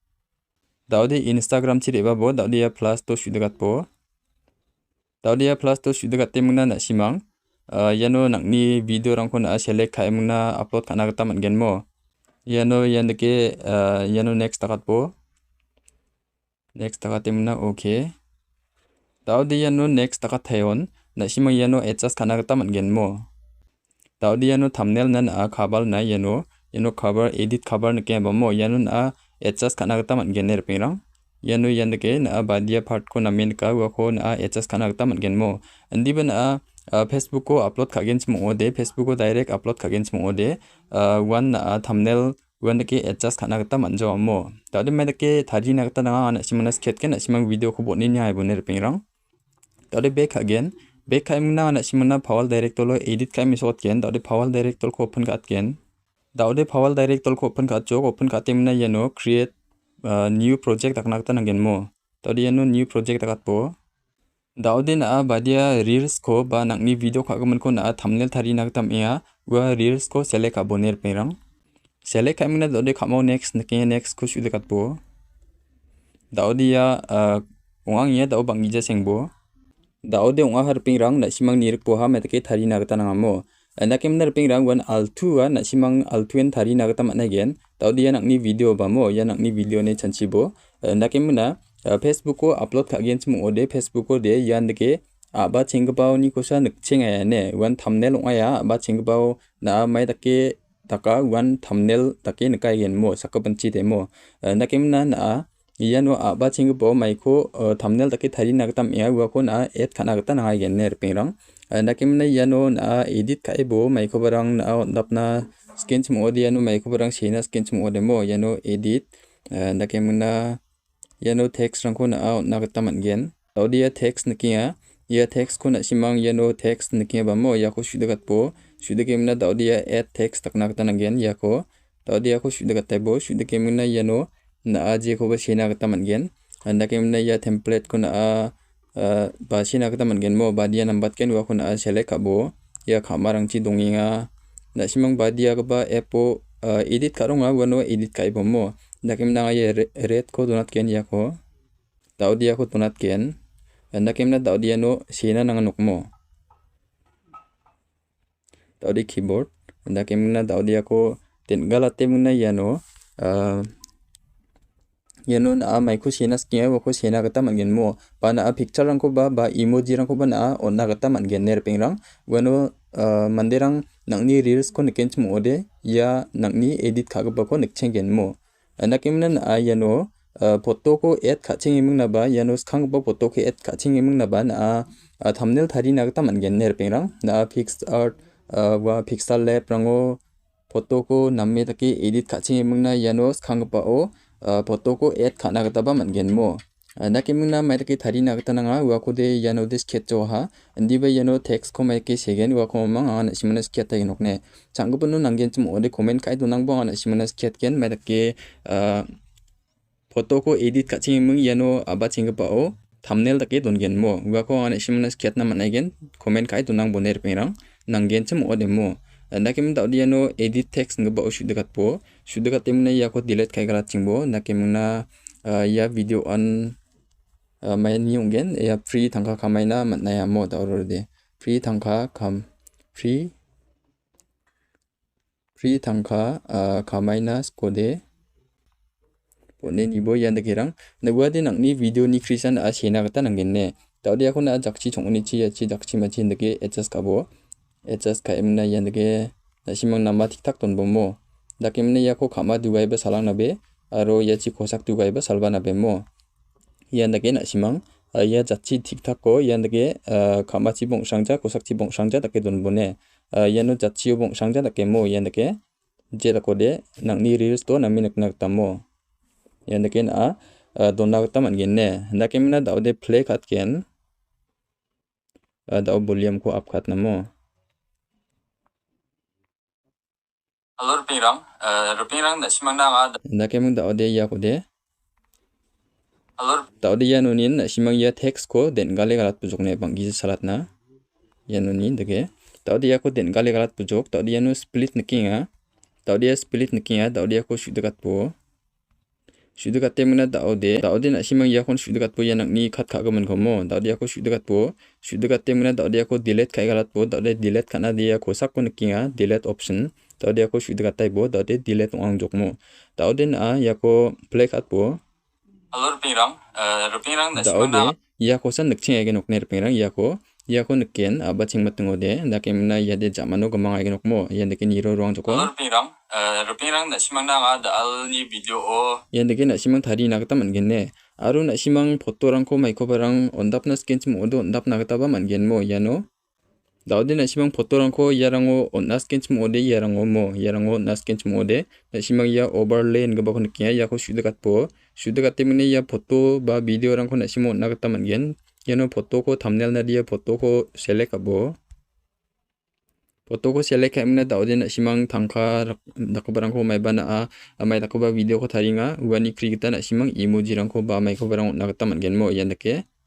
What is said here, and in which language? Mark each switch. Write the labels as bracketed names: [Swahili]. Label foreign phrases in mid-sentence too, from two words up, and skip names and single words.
[Garo] dawde Instagram chiri ba bo dawde ya plus to shudagat po dawde ya plus to shudagat temna nasimang yano nangni video rangko na select kai muna upload kana gata mangen mo yano yandeke yano next takat po next takat temna okay dawde yano next takat thayon nasimang yano adjust kana gata mangen mo daudia no thumbnail nan khabal na yano [English] cover edit cover [Garo] nake bamo yano na adjust kana gata man gener pirang yano yandake na badia part ko namen ka wa ko na adjust kana gata man genmo andiban Facebook ko upload kagen chmo ode Facebook ko [English] direct upload [Garo] kagen chmo ode [English] one thumbnail one [Garo] ke adjust kana gata man jo mo daude medake thari na gata na simana sketch ken simang video ko bonin ya boner pirang daude [English] back again back [Garo] kai muna na simana power director lo edit kai misot ken daude power director ko open kat ken daude power director ko open kat jok open kat temna yano [English] create new project [Garo] taknakta nangen mo daude yano [English] new project [Garo] takat po daude na badia reels ko ba nangni video khagaman ko na thumbnail thari naktam ya wa reels ko select aboner perang select kai muna daude khamo next nake next ko shude kat po daude ya ongang ya dau bangija sengbo daude onga harpingrang na simang nirik poha metake thari nagata nangamo nakem narpingrang wan altu na simang altuen thari nagata managen daude yanakni video bamo yanakni video ne chanchibo nakem na Facebook ko upload kagen chum ode Facebook ko de yandeke aba chengbao ni kosa nikchenga ne wan thumbnail onga ya aba chengbao na mai take taka wan thumbnail take nikai gen mo sakabanchi demo nakem na yano aba chingbo maiko thumbnail take thari nagtam ya wa ko na add kana gata na gen ner pingrang nakimna yano na edit kai bo maiko barang na napna skin chmo ode yano maiko barang sina skin chmo ode mo yano edit nakimna yano text rang ko na gata man gen [English] audio text [Garo] nakia ya text ko na simang yano text nakia ba mo ya ko shudagat po shudakimna [English] audio add text [Garo] takna gata na gen ya ko audio ko shudagat taibo shudakimna yano na aje ko ba sina gata man gen nakimna ya template ko na ba sina gata man gen mo badia nambat ken wa ko na select abo ya khamarang chi donginga na simang badia ka ba epo edit karonga wano edit kai bomo nakimna ya red ko donat ken ya ko daudi aku tunat ken anda kemna daudi ano sena nangan nukmo daudi keyboard anda kemna daudi aku galate muna yano yano na maiku sena skia wako sena gata mangen mo bana picture rangko ba emoji rangko ba na onna gata mangen ner pengrang wano manderang nangni reels ko niken chmo ode ya nangni edit kagba ko nikchengen mo anda kemna na yano foto ko add kaching imung na ba yano skang ba foto ko add kaching imung na ba na thumbnail thari na gata mangen ner pengrang na [English] fixed art [Garo] wa pixel lab rango foto ko namme taki edit kaching imung na yano skang ba o foto ko add kana gata ba mangen mo na kemna mai taki thari na gata nanga wa ko de yano de sketch ha andi ba yano text ko mai ke segen wa ko mang an simana sketch ta inokne changgupun nanggen chum ode comment kai donang bong an simana sketch ken mai taki foto ko edit kaching imung yano aba chinggpa o thumbnail taki dongen mo wa ko an simana sketch na manaigen comment kai donang boner pengrang nanggen chum ode mo nakim daudi yano [English] edit text [Garo] ngba o shudegat temna ya ko delete kai galat chingbo nakimna ya video on mai ni ungen ya free tangka kamaina matnaya mo daurode free tangka kamaina skode pone nibo yanda gerang nagwade nangni video ni krisan a sena gata nangenne daudi ako na jakchi chongni chi ya chi jakchi machi ndage adjust kabo adjust ka emna yandage nasimang nama tiktak ton bomo dakemna yako kama dugai ba salang nabe aro yachi kosak dugai ba salba nabe mo yandage nasimang ya jachi tiktak ko yandage kama chi bong sangja kosak chi bong sangja dake don bone yano jachi bong sangja dake mo yandage jera kode nangni reels to nami nak tamo yandage na donna gata mangenne dakemna daude play kat ken dau volume ko up kat namo Halo rupingrang na simang na nakemung daode ya kode Halo daode ya nunin na simang ya text ko den gale galat pujok ne banggi salat na ya nunin dege daode ya ko den gale galat pujok daode ya nu split nikinga daode ya ko shudegat po shudegat temuna daode na simang ya kon shudegat po ya nakni khat khagaman komo daode ya ko shudegat temuna daode ya ko delete kai galat po daode delete kana dia ko sak ko nikinga [English] delete option [Garo] daudi aku sudah katai bo daudi delete orang jokmo daudi na yako play kat bo halo rupingrang na daudi yako san nikching ege nokne rupingrang yako nikken aba chingmateng ode nakemna yade jamano gamang ege nokmo yandeke niro ruang joko halo rupingrang na simang na dal ni video o yandeke na simang thari na gata mangenne aru na simang photo rangko maiko barang ondapna scan chim odo ondapna gata ba mangenmo yano daudi na simang foto rangko yarango onna scan chim ode yarango onna scan chim ode na simang ya overlay ngba ko nikia ya ko shudegat temne ya foto ba video rangko na simang onna gata mangen yano foto ko thumbnail na dia foto ko select abo foto ko select emna daudi na simang tangka dakobarangko maiba na mai dakoba video ko taringa wani krigita na simang emoji rangko ba mai ko barang onna gata mangen mo yandake